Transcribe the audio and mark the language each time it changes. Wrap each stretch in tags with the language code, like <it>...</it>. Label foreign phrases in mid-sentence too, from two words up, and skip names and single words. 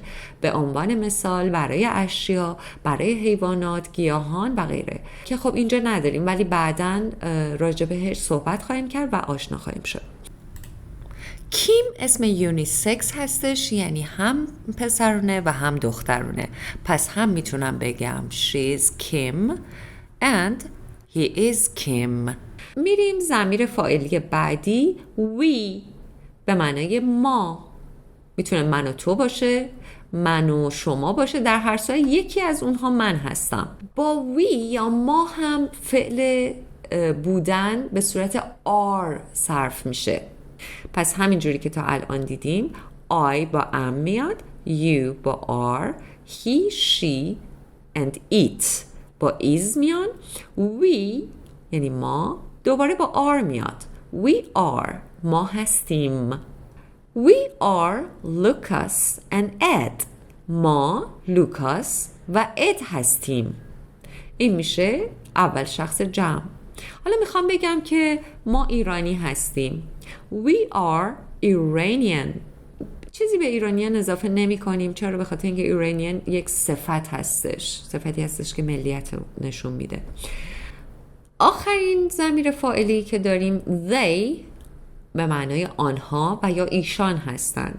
<fa>به عنوان مثال برای اشیا، برای حیوانات، گیاهان و غیره که خب اینجا نداریم ولی بعداً راجع بهش صحبت خواهیم کرد و آشنا خواهیم شد. کیم اسم یونیسکس هستش، یعنی هم پسرونه و هم دخترونه. پس هم میتونم بگم</fa> <en>she is Kim and he is Kim.</en> <fa>میریم ضمیر فاعلی بعدی we به معنای ما. میتونه من و تو باشه، من و شما باشه، در هر صورت یکی از اونها من هستم. با we یا ما هم فعل بودن به صورت are صرف میشه. پس همینجوری که تا الان دیدیم I با am میاد، you با are،</fa> <en>he, she and it</en> <fa>با is میان، we یعنی ما دوباره با are میاد.</fa> <en>We are</en> <fa>ما هستیم.</fa> <en>We are Lucas and Ed.</en> <fa>ما لوکاس و اد هستیم. این میشه اول شخص جمع. حالا میخوام بگم که ما ایرانی هستیم.</fa> <en>We are Iranian.</en> <fa>چیزی به ایرانیان اضافه نمی کنیم. چرا؟ به خاطر اینکه ایرانیان یک صفت هستش، صفتی هستش که ملیت نشون میده. آخرین ضمیر فاعلی که داریم they به معنای آنها و یا ایشان هستند.</fa>